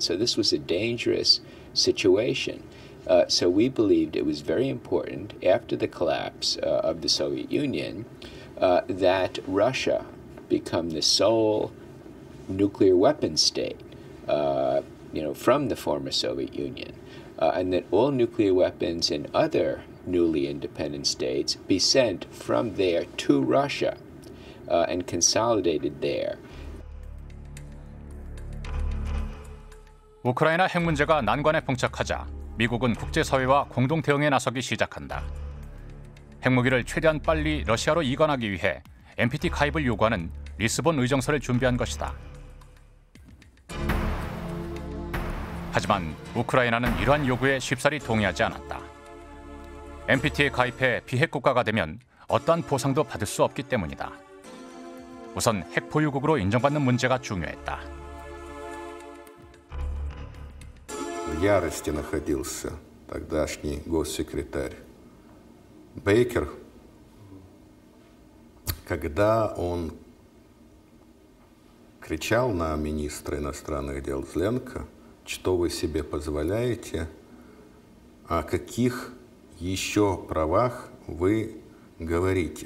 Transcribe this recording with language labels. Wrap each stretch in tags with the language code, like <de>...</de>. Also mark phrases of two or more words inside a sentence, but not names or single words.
<en>So this was a dangerous situation. So we believed it was very important, after the collapse of the Soviet Union, that Russia become the sole nuclear weapon state, from the former Soviet Union, and that all nuclear weapons in other newly independent states be sent from there to Russia and consolidated there.</en> <ko>우크라이나 핵 문제가 난관에 봉착하자 미국은 국제사회와 공동 대응에 나서기 시작한다. 핵무기를 최대한 빨리 러시아로 이관하기 위해 NPT 가입을 요구하는 리스본 의정서를 준비한 것이다. 하지만 우크라이나는 이러한 요구에 쉽사리 동의하지 않았다. NPT에 가입해 비핵 국가가 되면 어떠한 보상도 받을 수 없기 때문이다. 우선 핵 보유국으로 인정받는 문제가 중요했다.</ko> <ru>В ярости находился тогдашний госсекретарь Бейкер, когда он кричал на министра иностранных дел Зеленко: что вы себе позволяете, о каких еще правах вы говорите.</ru>